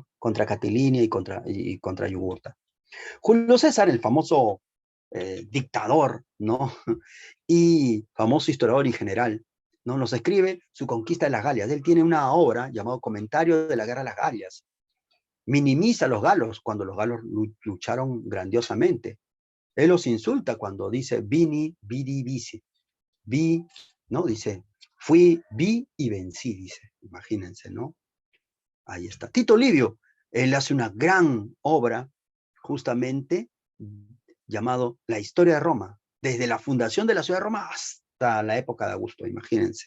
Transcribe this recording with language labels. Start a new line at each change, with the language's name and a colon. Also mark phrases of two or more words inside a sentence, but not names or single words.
Spanish: Contra Catilinia y contra Yugurta. Julio César, el famoso dictador, ¿no? Y famoso historiador y general, ¿no? Nos escribe su conquista de las Galias. Él tiene una obra llamada Comentario de la Guerra de las Galias. Minimiza a los galos cuando los galos lucharon grandiosamente. Él los insulta cuando dice
Latin: vini, vidi, vici.
Spanish: Vi, ¿no? Dice, vi y vencí, dice. Imagínense, ¿no? Ahí está. Tito Livio, él hace una gran obra justamente llamado La Historia de Roma, desde la fundación de la ciudad de Roma hasta la época de Augusto, imagínense.